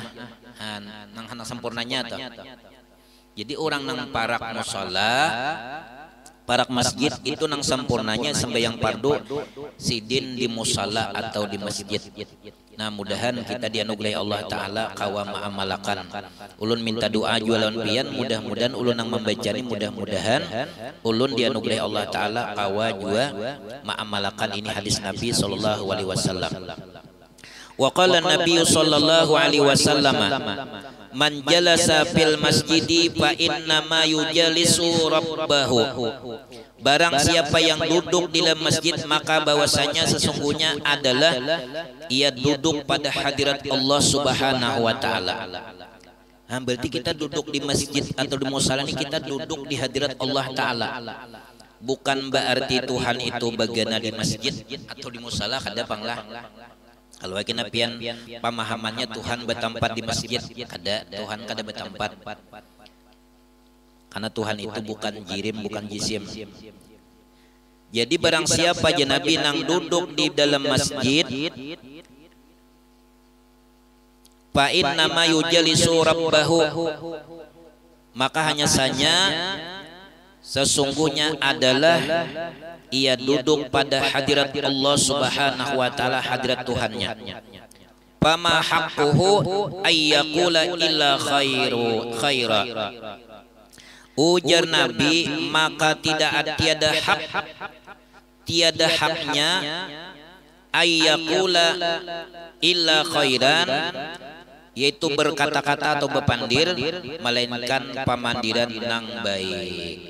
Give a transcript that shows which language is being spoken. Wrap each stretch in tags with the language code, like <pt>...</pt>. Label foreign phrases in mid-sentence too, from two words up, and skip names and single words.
<bjn>Nang hana sempurnanya tuh. Jadi orang nang parak musala, parak masjid itu nang sempurnanya sembahyang fardu sidin di musala atau di masjid. Nah, mudahan kita dianugerahi</bjn> <ar>الله تعالى</ar> <bjn>kawa ma'amalakan. Ulun minta doa jualan pian, mudah-mudahan ulun nang membaca ini, mudah-mudahan ulun dianugerahi</bjn> <ar>الله تعالى</ar> <bjn>kawa jua ma'amalakan. Ini hadis Nabi</bjn> <ar>صلى الله عليه وسلم. وقال النبي صلى الله عليه وسلم من جلس في المسجد فإنما يجالس ربه.</ar> <id>Barang siapa yang duduk di dalam masjid, maka bahwasanya sesungguhnya adalah ia duduk pada hadirat</id> <ar>الله سبحانه وتعالى.</ar> <bjn>Nah, berarti kita duduk di masjid atau di musala ini kita duduk di hadirat</bjn> <ar>الله تعالى.</ar> <bjn>Bukan berarti Tuhan itu bagian di masjid atau di musala kada panglah. Kalau kita pian pemahamannya Tuhan bertempat di masjid, kada, Tuhan kada bertempat. Karena Tuhan itu bukan jirim, bukan jisim. Jadi barang siapa je Nabi nang duduk di dalam masjid,</bjn> <ar>فإنما يجالس ربه,</ar> <id>maka hanya saja sesungguhnya adalah ia duduk pada hadirat</id> <ar>الله سبحانه وتعالى,</ar> <id>hadirat Tuhannya.</id> <ar>فما حقه أن يقول إلا خيرا.</ar> <bjn>Ujar Nabi, maka tiada haknya</bjn> <ar>أن يقول إلا خيرا,</ar> <bjn>yaitu berkata-kata atau berpandir, melainkan pamandiran nang baik.</bjn>